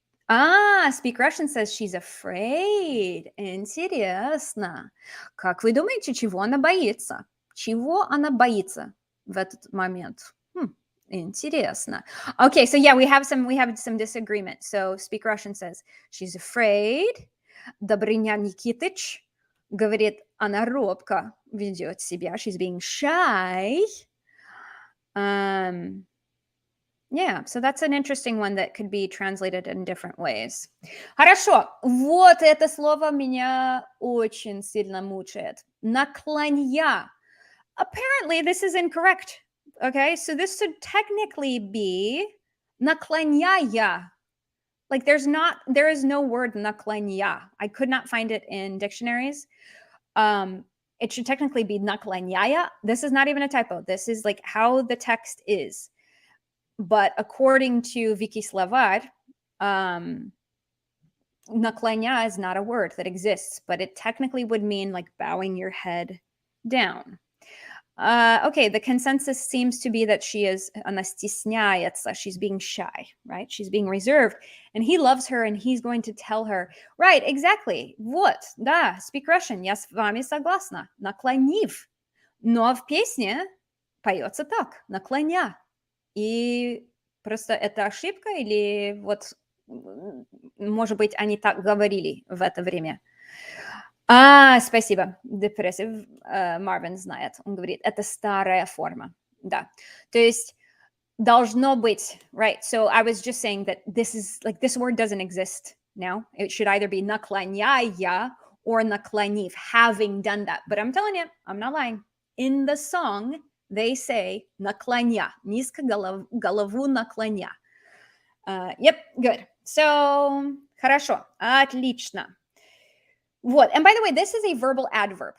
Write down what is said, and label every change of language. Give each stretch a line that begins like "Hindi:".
English: Speak Russian says she's afraid.
Russian: Интересно. Как вы думаете, чего она боится? Чего она боится в этот момент? Интересно.
English: Okay, so yeah, we have some disagreement. So Speak Russian says she's afraid.
Russian: Добрыня Никитыч говорит, она робко ведет себя.
English: She's being shy. Yeah, so that's an interesting one that could be translated in different ways.
Russian: Хорошо, вот это слово меня очень сильно мучает. Наклонья.
English: Apparently, this is incorrect. Okay, so this should technically be наклоняя. Like there is no word наклоня. I could not find it in dictionaries. It should technically be наклоняя. This is not even a typo. This is like how the text is. But according to Wiki Словарь, наклоня is not a word that exists, but it technically would mean like bowing your head down. Okay, the consensus seems to be that
Russian: она стесняется,
English: she's being shy, right? She's being reserved, and he loves her, and he's going to tell her, right, exactly,
Russian: вот, да,
English: speak Russian,
Russian: я с вами согласна, наклонив. Но в песне поется так, наклоня. И просто это ошибка или вот, может быть, они так говорили в это время? Спасибо. Depressive Marvin знает. Он говорит, это старая форма. Да. То есть должно быть, right?
English: So I was just saying that this word doesn't exist now. It should either be наклоняя or наклонив, having done that. But I'm telling you, I'm not lying. In the song, they say
Russian: наклоня, низко голову наклоня.
English: Yep, good.
Russian: So, хорошо, отлично.
English: Вот, and by the way, this is a verbal adverb.